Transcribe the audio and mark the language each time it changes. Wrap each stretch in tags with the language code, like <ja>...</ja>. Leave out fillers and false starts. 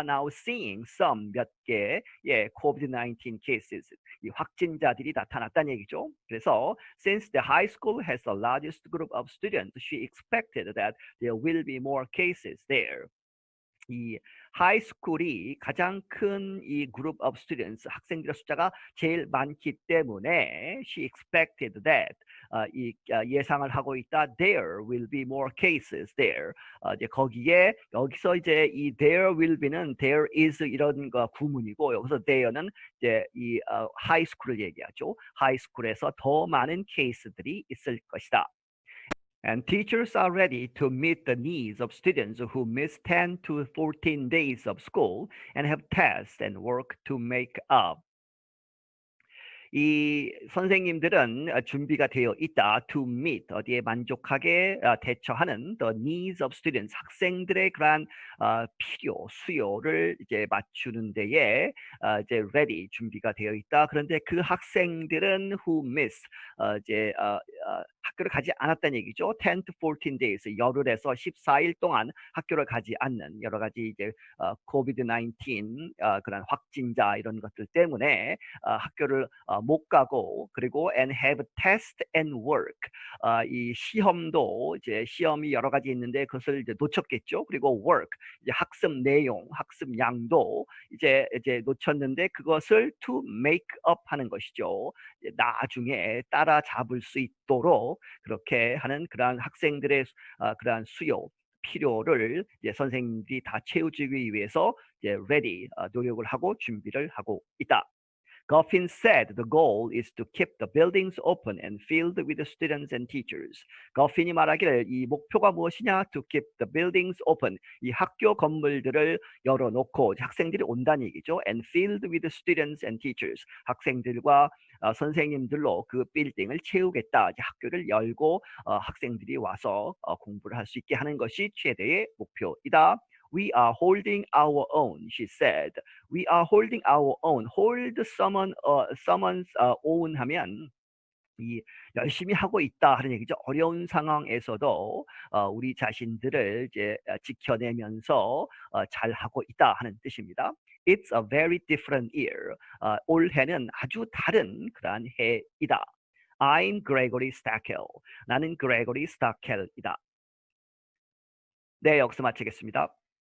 <en>Now seeing some</en> <ko>몇 개</ko> <en>COVID-19 cases,</en> <ko>이 확진자들이 나타났다는 얘기죠. 그래서</ko> <en>since the high school has the largest group of students, she expected that there will be more cases there.</en> <ko>이 하이스쿨이 가장 큰 이 그룹</ko> <en>of students,</en> <ko>학생들의 숫자가 제일 많기 때문에</ko> <en>she expected that,</en> <ko>예상을 하고 있다.</ko> <en>There will be more cases there.</en> <ko>이제 거기에 여기서 이제 이</ko> <en>there will be</en> <ko>는</ko> <en>there is</en> <ko>이런 거 구문이고, 여기서 there는 이제 이 하이스쿨을 얘기하죠. 하이스쿨에서 더 많은 케이스들이 있을 것이다.</ko> <en>And teachers are ready to meet the needs of students who miss 10 to 14 days of school and have tests and work to make up.</en> <ko>이 선생님들은 준비가 되어 있다.</ko> <en>To meet,</en> <ko>어디에 만족하게 대처하는</ko> <en>the needs of students,</en> <ko>학생들의 그러한 필요, 수요를 이제 맞추는 데에 이제 ready, 준비가 되어 있다. 그런데 그 학생들은</ko> <en>who miss,</en> <ko>이제 학교를 가지 않았다는 얘기죠.</ko> <en>10 to 14 days,</en> <ko>열흘에서 14일 동안 학교를 가지 않는 여러 가지 이제 COVID-19 그런 확진자 이런 것들 때문에 학교를 못 가고, 그리고</ko> <en>and have test and work,</en> <ko>이 시험도 이제 시험이 여러 가지 있는데 그것을 이제 놓쳤겠죠. 그리고 work, 이제 학습 내용, 학습 양도 이제 놓쳤는데 그것을</ko> <en>to make up</en> <ko>하는 것이죠. 나중에 따라잡을 수 있도록 그렇게 하는 그러한 학생들의 그러한 수요, 필요를 이제 선생님들이 다 채워주기 위해서 이제 ready, 노력을 하고 준비를 하고 있다.</ko> <en>Goffin said the goal is to keep the buildings open and filled with students and teachers.</en> <ko>Goffin이 말하기를 이 목표가 무엇이냐?</ko> <en>To keep the buildings open.</en> <ko>이 학교 건물들을 열어놓고 학생들이 온다는 얘기죠.</ko> <en>And filled with students and teachers.</en> <ko>학생들과 선생님들로 그 빌딩을 채우겠다. 이제 학교를 열고 학생들이 와서 공부를 할 수 있게 하는 것이 최대의 목표이다.</ko> <en>We are holding our own, she said. We are holding our own. Hold someone's own</en> <ko>하면 이 열심히 하고 있다 하는 얘기죠. 어려운 상황에서도 우리 자신들을 이제 지켜내면서 잘 하고 있다 하는 뜻입니다.</ko> <en>It's a very different year.</en> <ko>올해는 아주 다른 그러한 해이다.</ko> <en>I'm Gregory Stackel.</en> <ko>나는 Gregory Stackel이다. 네, 여기서 마치겠습니다.</ko>